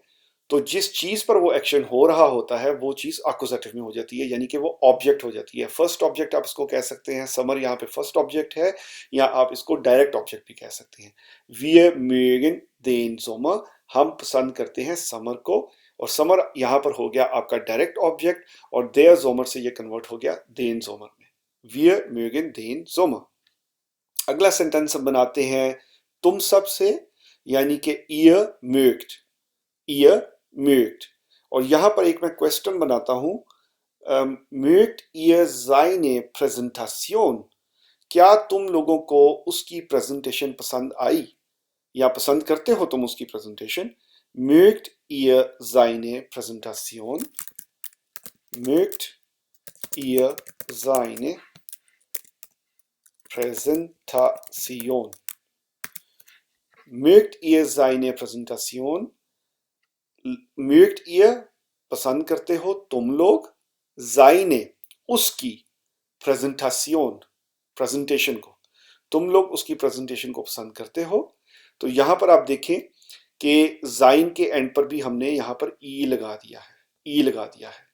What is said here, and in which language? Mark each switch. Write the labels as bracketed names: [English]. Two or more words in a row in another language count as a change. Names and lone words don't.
[Hindi] तो जिस चीज पर वो एक्शन हो रहा होता है वो चीज एक्यूजेटिव में हो जाती है, यानी कि वो ऑब्जेक्ट हो जाती है। [English] first object [Hindi] आप इसको कह सकते हैं, समर यहाँ पे [English] first object [Hindi] है, या आप इसको [English] direct object [Hindi] भी कह सकते हैं। [German] Wir mögen den Sommer, [Hindi] हम पसंद करते हैं समर को, और समर यहाँ पर हो गया आपका [English] direct object, [Hindi] और [German] der Sommer [Hindi] से ये कन्वर्ट हो गया [German] den Sommer [Hindi] में। [German] Wir mögen den Sommer। [Hindi] अगला सेंटेंस हम बनाते हैं तुम सब से, यानी कि [German] ihr mögt, ihr mögt। [Hindi] और यहां पर एक मैं क्वेश्चन बनाता हूं, [German] mögt ihr seine Präsentation, [Hindi] क्या तुम लोगों को उसकी प्रेजेंटेशन पसंद आई, या पसंद करते हो तुम उसकी प्रेजेंटेशन। [German] mögt ihr seine Präsentation, mögt ihr seine Präsentation, Mögt ihr seine Präsentation? Mögt ihr [Hindi] पसंद करते हो तुम लोग seine उसकी प्रेजेंटेशन को, तुम लोग उसकी प्रेजेंटेशन को पसंद करते हो। तो यहां पर आप देखें कि जाइन के एंड पर भी हमने यहां पर ई लगा दिया है, ई लगा दिया है।